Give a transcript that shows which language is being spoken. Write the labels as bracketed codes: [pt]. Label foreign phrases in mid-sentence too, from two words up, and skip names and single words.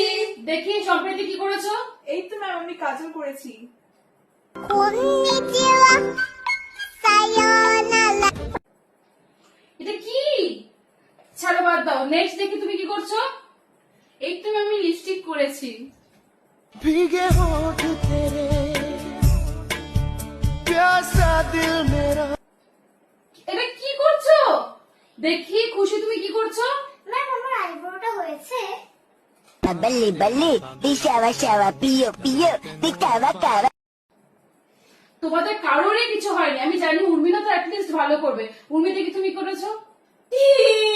[bn] দেখি সম্প্রীতি কি করেছো? এই তো ম্যাম আমি কাজল করেছি। এটা কি? ছাড়ো, বাদ দাও। নেক্সট দেখি তুমি কি করছো? এই তো ম্যাম আমি লিপস্টিক করেছি। [hi] भीगे होठ तेरे प्यासा दिल मेरा। [bn] এটা কি করছো? দেখি খুশি তুমি কি করছো? ম্যাম আমার আইব্রোটা হয়েছে। [pa] ਬੱਲੀ ਬੱਲੀ, ਦੀ ਸ਼ਾਵਾ ਸ਼ਾਵਾ, ਪੀਓ ਪੀਓ, ਦੀ ਕਾਵਾ ਕਾਵਾ. [bn] তোমাদের কারোরই কিছু হয়নি। আমি জানি উর্মিলা তো অ্যাটলিস্ট ভালো করবে। উর্মি দেখি তুমি করেছো?